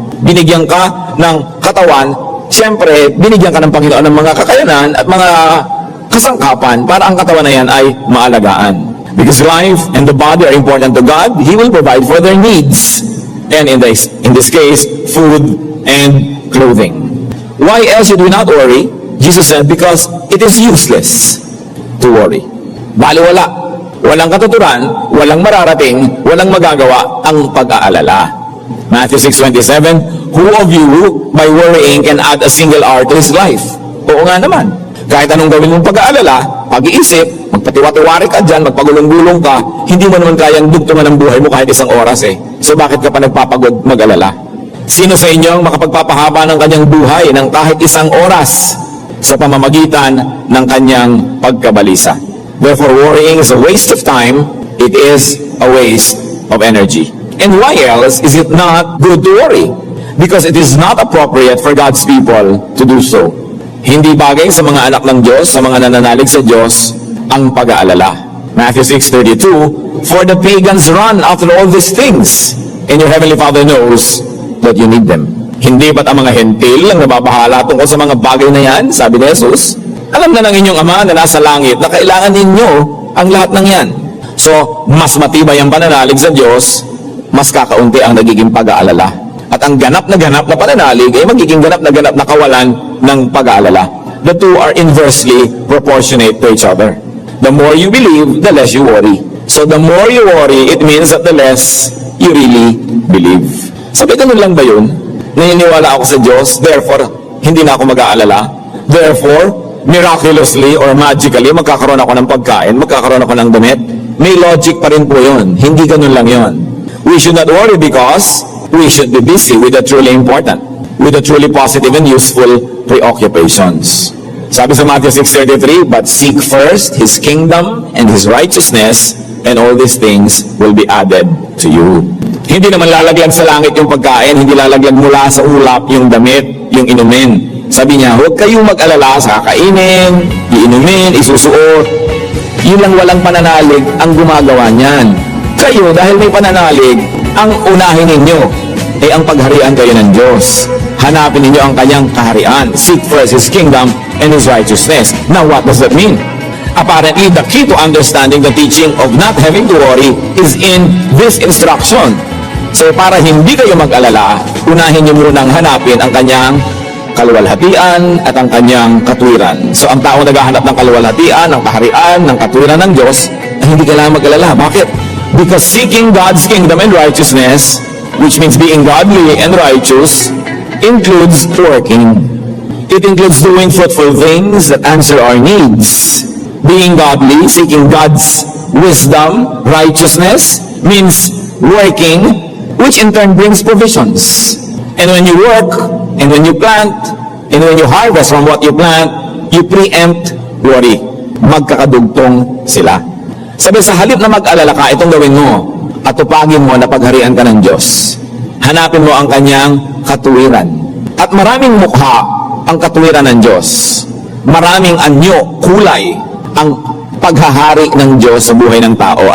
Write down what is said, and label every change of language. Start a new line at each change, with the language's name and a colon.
Filipino: Binigyan ka ng katawan, siyempre, binigyan ka ng Panginoon ng mga kakayanan at mga kasangkapan para ang katawan na yan ay maalagaan.
English: Because life and the body are important to God, He will provide for their needs. And in this case, food and clothing. Why else should we not worry? Jesus said, because it is useless to worry.
Filipino: Baliwala. Walang katuturan, walang mararating, walang magagawa ang pag-aalala.
English: Matthew 6:27, who of you, by worrying, can add a single hour to his life?
Filipino: Oo nga naman. Kahit anong gawin mong pag-aalala, pag-iisip, magpatiwa-tiwari ka dyan, magpagulong-gulong ka, hindi mo naman kayang dugtungan ng buhay mo kahit isang oras eh. So bakit ka pa nagpapagod mag-alala? Sino sa inyo ang makapagpapahaba ng kanyang buhay ng kahit isang oras sa pamamagitan ng kanyang pagkabalisa?
English: Therefore, worrying is a waste of time. It is a waste of energy. And why else is it not good to worry? Because it is not appropriate for God's people to do so.
Filipino: Hindi bagay sa mga anak ng Diyos, sa mga nananalig sa Diyos, ang pag-aalala.
English: Matthew 6:32, for the pagans run after all these things, and your heavenly Father knows that you need them.
Filipino: Hindi ba't ang mga hentil ang nababahala tungkol sa mga bagay na yan? Sabi ni Jesus. Alam na ng inyong Ama na nasa langit na kailangan ninyo ang lahat ng yan. So, mas matibay ang pananalig sa Diyos, mas kakaunti ang nagiging pag-aalala. At ang ganap na pananalig ay magiging ganap na kawalan ng pag-aalala.
English: The two are inversely proportionate to each other. The more you believe, the less you worry. So the more you worry, it means that the less you really believe.
Filipino: Sabi, ganun lang ba yun? Naniniwala ako sa Diyos, therefore, hindi na ako mag-aalala.
English: Therefore, miraculously or magically,
Filipino: magkakaroon ako ng pagkain, magkakaroon ako ng damit. May logic pa rin po yun. Hindi ganun lang yun.
English: We should not worry because we should be busy with the truly important, with the truly positive and useful preoccupations.
Filipino: Sabi sa
English: Matthew 6:33, but seek first His kingdom and His righteousness, and all these things will be added to you.
Filipino: Hindi naman lalaglag sa langit yung pagkain, hindi lalaglag mula sa ulap yung damit, yung inumin. Sabi niya, huwag kayong mag-alala sa kakainin, iinumin, isusuot. Yun lang walang pananalig ang gumagawa niyan. Kayo, dahil may pananalig, ang unahin ninyo ay ang pagharian kayo ng Diyos. Hanapin ninyo ang kanyang kaharian.
English: Seek first His kingdom and His righteousness. Now, what does that mean? Apparently, the key to understanding the teaching of not having to worry is in this instruction.
Filipino: So, para hindi kayo mag-alala, unahin niyo munang hanapin ang kanyang kaluwalhatian at ang kanyang katwiran. So, ang taong naghahanap ng kaluwalhatian, ng kaharian, ng katwiran ng Diyos, ay hindi kailangan mag-alala. Bakit?
English: Because seeking God's kingdom and righteousness, which means being godly and righteous, includes working. It includes doing fruitful things that answer our needs. Being godly, seeking God's wisdom, righteousness, means working, which in turn brings provisions. And when you work, and when you plant, and when you harvest from what you plant, you preempt worry.
Filipino: Magkakadugtong sila. Sabi, sa halip na mag-alala ka, itong gawin mo, at tupagin mo na pagharian ka ng Diyos. Hanapin mo ang kanyang katuwiran. At maraming mukha ang katuwiran ng Diyos. Maraming anyo, kulay, ang paghahari ng Diyos sa buhay ng tao.